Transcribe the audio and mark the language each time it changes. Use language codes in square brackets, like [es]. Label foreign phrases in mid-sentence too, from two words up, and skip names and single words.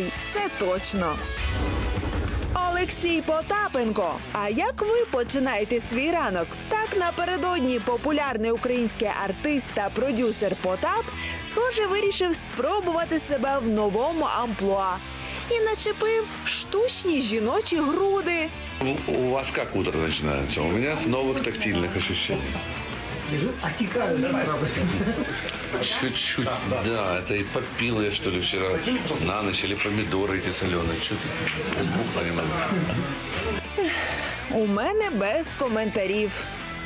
[uk] Це точно. Олексій Потапенко. А як ви починаєте свій ранок? Так напередодні популярний український артист та продюсер Потап, схоже, вирішив спробувати себе в новому амплуа. І начепив штучні жіночі груди. [ru] У вас как утро начинается? У меня с новых тактильных ощущений. Отекают, да, Чуть-чуть, да, это и попил я, что ли, вчера на ночь, или помидоры эти соленые, чуть сбухло немного. [uk] У мене без коментарів.